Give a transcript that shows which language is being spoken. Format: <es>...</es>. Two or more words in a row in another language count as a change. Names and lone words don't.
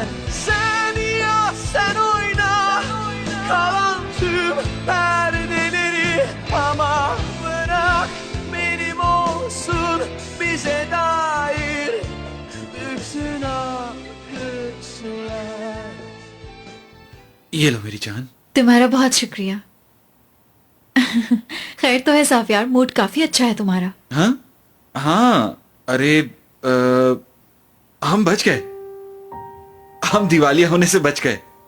<tr>Sen yaz, sen oyna kalan tüm perdeleri, ama bırak benim olsun bize dair bütün akışlar.</tr> <hi>ये लो मेरी जान। तुम्हारा बहुत शुक्रिया। खैर तो है साफियार, मूड काफी अच्छा है तुम्हारा। हाँ हाँ, अरे हम बच गए, हम दिवालिया होने से बच गए।</hi>